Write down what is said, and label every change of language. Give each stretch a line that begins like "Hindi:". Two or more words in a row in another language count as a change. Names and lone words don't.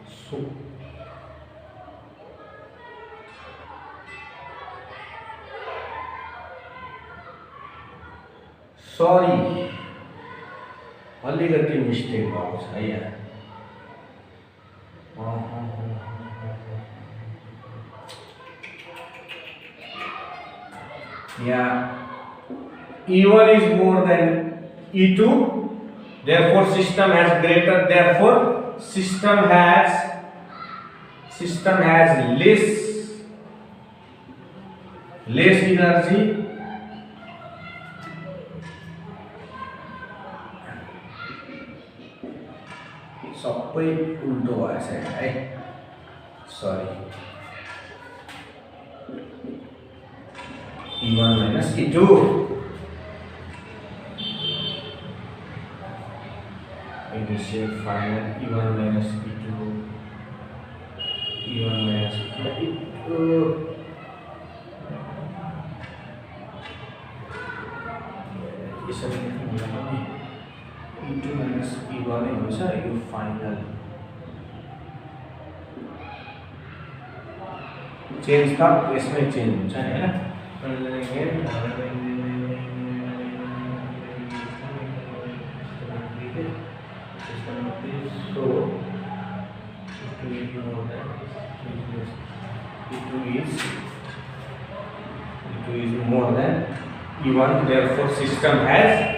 Nepali: सरी अलिकति मिस्टेक भएको छ यहाँ।
English: यहाँ E1 is more than E2, therefore system has less energy
Nepali: सबै उल्टो भएछ है, सरी।
English: E1 minus E2 initial final E1 minus E2 यसरी E2 minus E1
Nepali: नै हुन्छ यो
English: फाइनल।
Nepali: चेन्ज त यसमै चेन्ज हुन्छ नि हैन।
English: E2 is more than E1, therefore system has